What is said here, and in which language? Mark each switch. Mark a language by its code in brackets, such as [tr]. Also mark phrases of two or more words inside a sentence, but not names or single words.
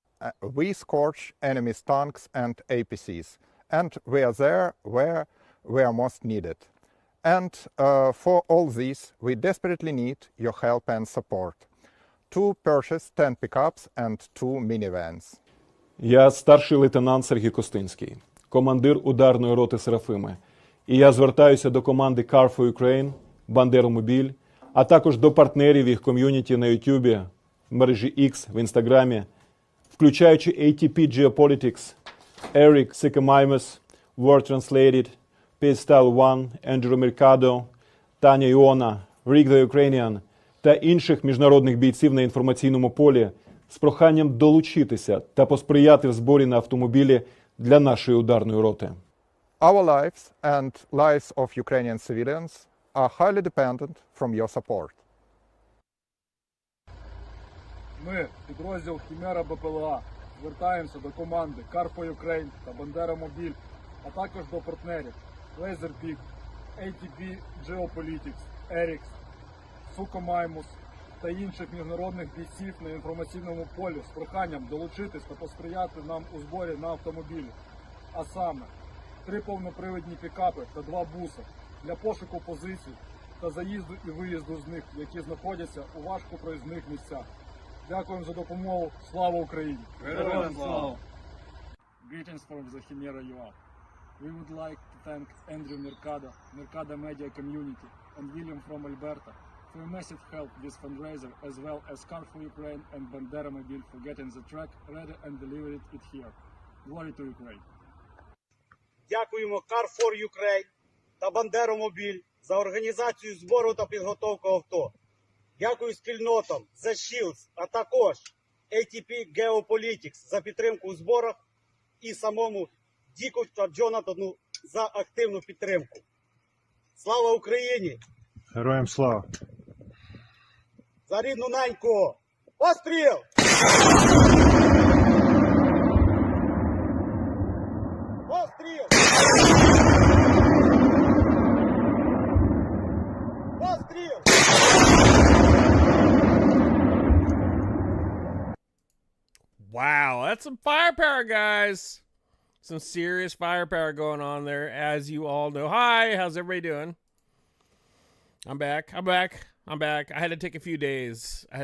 [en] We scorch enemy's tanks and APCs. And we are there where we are most needed. And for all this, we desperately need your help and support. To purchase 10 pickups and 2 minivans. [uk] Я старший лейтенант Сергій Костинський, командир ударної роти Серафими. І я звертаюся до команди Car for Ukraine, Бандеромобіль, а також до партнерів їх ком'юніті на YouTube, в мережі X, в Інстаграмі, включаючи ATP Geopolitics, Eric Sikamimus, Word Translated, Pistol One, Andrew Mercado, Таня Іона, Rick the Ukrainian та інших міжнародних бійців на інформаційному полі з проханням долучитися та посприяти в зборі на автомобілі для нашої ударної роти. [en] Our lives and lives of Ukrainian civilians are highly dependent from your support. [uk] Ми, підрозділ Хімера БПЛА, звертаємося до команди Car for Ukraine та Бандеромобіль, а також до партнерів Laserpeak, ATP Geopolitics, Erix, Sukomaimus та інших міжнародних бійців на інформаційному полі з проханням долучитись та посприяти нам у зборі на автомобілі. А саме 3 повнопривідні пікапи та 2 буси для пошуку позицій та заїзду і виїзду з них, які знаходяться у важкопроїзних місцях. Дякуємо за допомогу. Слава Україні! Героям слава! [en] Greetings from the Chimera UA. We would like to thank Andrew Mercado, Mercado Media Community, and William from Alberta for a massive help with fundraiser, as well as Car for Ukraine and Banderomobil for getting the track ready and delivering it here. Glory to Ukraine! [uk] Дякуємо Car for Ukraine та Бандеромобіль за організацію збору та підготовку авто. Дякую спільнотам The Shields, а також ATP Geopolitics за підтримку у зборах і самому Діку та Джонатану за активну підтримку. Слава Україні! Героям слава! За рідну неньку! Постріл! Постріл! Постріл! [en] Wow, that's some firepower, guys. Some serious firepower going on there, as you all know. Hi, how's everybody doing? I'm back. I had to take a few days.